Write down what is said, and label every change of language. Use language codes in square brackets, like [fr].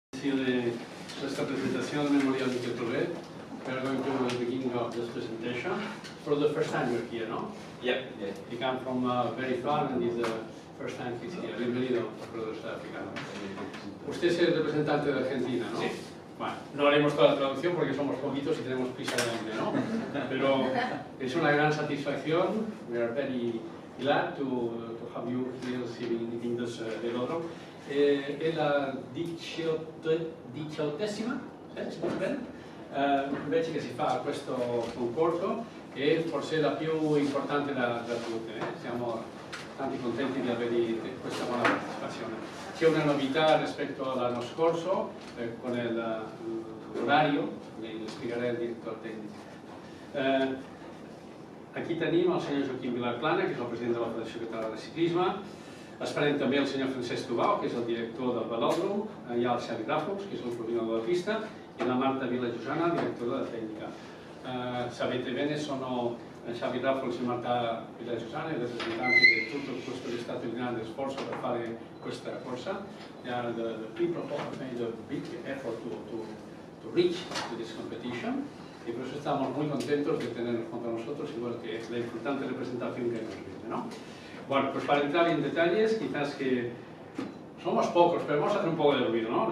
[es] De esta presentación del Memorial Miquel Torret. [en] We are going to the beginning of this presentation. For the first time you're here, no? Yeah. You come from very far and this is the first time he's here. [es] Bienvenido, profesor africano. Usted es el representante de Argentina, ¿no? Sí. Bueno, no haremos toda la traducción porque somos poquitos y tenemos prisa de hambre, ¿no? Pero es una gran satisfacción. [en] We are very glad to have you here in this velódromo. [it] È la 18ª invece che si fa questo concorso e forse è la più importante da tutte. Siamo tanti contenti di avere questa buona partecipazione. C'è una novità rispetto all'anno scorso con l'orario, le spiegherà il direttore tecnico. [ca] Aquí tenim el senyor Joaquim Vilaplana, que és el president de la Federació Catalana de Ciclisme. Esperem també el senyor Francesc Tubau, que és el director del velòdrom, hi ha el Xavi Ràfols, que és el coordinador de la pista, y la Marta Vilajosana, directora de tecnica. [it] Sapete bene, sono Xavi Ràfols e Marta Vilajosana, i rappresentanti di tutto questo che è stato il grande sforzo per fare questa corsa. [en] The people have made a big effort to reach to this competition, [es] y por eso estamos muy contentos de tenerlos junto a nosotros, igual que la importante representación que nos viene, ¿no? Bueno, pues para entrar en detalles, quizás que somos pocos, pero vamos a hacer un poco de ruido, ¿no?